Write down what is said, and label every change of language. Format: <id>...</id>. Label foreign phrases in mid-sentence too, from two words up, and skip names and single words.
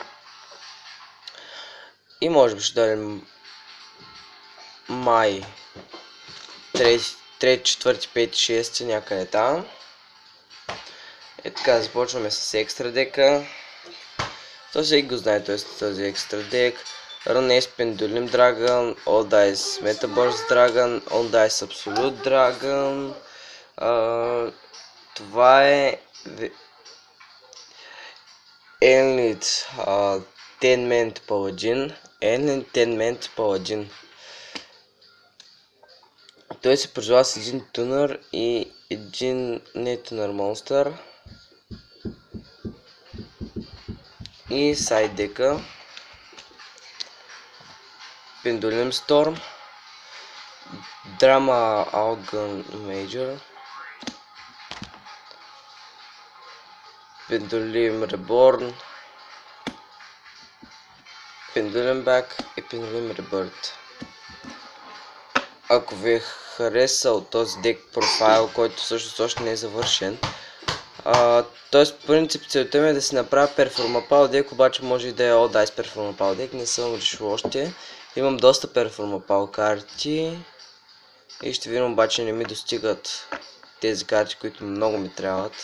<bg>И може би ще дадем май 3, 4, 5, 6 някъде там. Така, започваме с екстра дека. То всеки го знае, този екстра дек. Run Ace Pendulum Dragon, All Dice Metaverse Dragon, All Dice Absolute Dragon. Това е Enlit Tenment Paladin. Enlit Tenment Paladin. Той се призова с един тунър и един нетунър монстър. И сайд дека Pendulum Storm, Drama Algun Major, Pendulum Reborn, Pendulum Back и Pendulum Rebirth. Ако ви е харесал този дек профайл, който всъщност още не е завършен, т.е. по принцип целта ми е да си направя перформапал дек, обаче може и да е All Dice перформапал дек, не съм решил още. Имам доста перформапал карти и ще видим, обаче не ми достигат тези карти, които много ми трябват.</bg>